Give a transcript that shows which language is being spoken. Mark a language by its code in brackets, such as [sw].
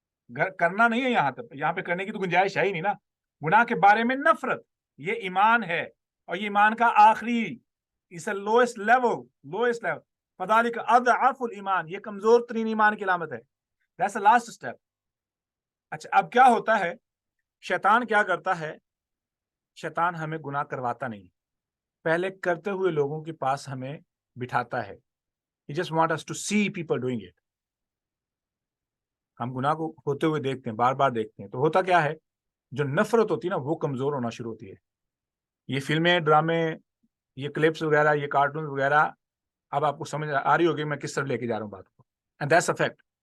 [hi] करना नहीं है, यहाँ पे करने की तो गुंजाइश है ही नहीं ना। गुनाह के बारे में नफरत, ये ईमान है, और ये ईमान का आखिरी, इस लोएस्ट लेवल [ar] फदालिक अदअफुल ईमान, [hi] ये कमजोर तरीन ईमान की अलामत है। [en] That's the last step. [hi] अच्छा, अब क्या होता है, शैतान क्या करता है, शैतान हमें गुनाह करवाता नहीं, पहले करते हुए लोगों के पास हमें बिठाता है। [en] He just want us to see people doing it। [hi] हम गुनाह को होते हुए देखते हैं, बार बार देखते हैं, तो होता क्या है, जो नफरत होती है ना, वो कमजोर होना शुरू होती है। ये फिल्में, ड्रामे, ये क्लिप्स वगैरह, ये कार्टून वगैरह, अब आपको समझ आ रही होगी मैं किस तरफ लेके जा रहा हूँ बात को। [en] And that's a fact.